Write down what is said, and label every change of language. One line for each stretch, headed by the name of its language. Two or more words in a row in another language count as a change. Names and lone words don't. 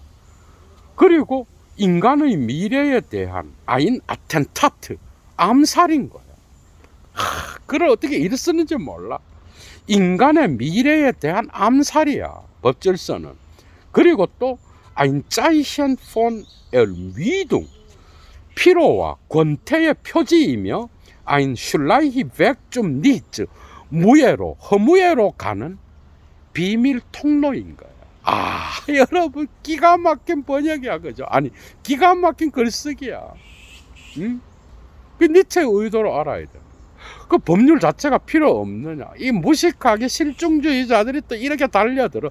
Korean: 그리고 인간의 미래에 대한
German: ein Attentat,
Korean: 암살인 거예요. 그걸 어떻게 이를 쓰는지 몰라. 인간의 미래에 대한 암살이야, 법질서는. 그리고 또
German: ein Zeichen von Ermüdung,
Korean: 피로와 권태의 표지이며
German: ein schleichender Weg zum Nichts,
Korean: 무예로, 허무예로 가는 비밀 통로인 거야. 여러분, 기가 막힌 번역이야, 그죠? 아니, 기가 막힌 글쓰기야. 그 니체의 의도로 알아야 돼. 그 법률 자체가 필요 없느냐? 이 무식하게 실증주의자들이 또 이렇게 달려들어.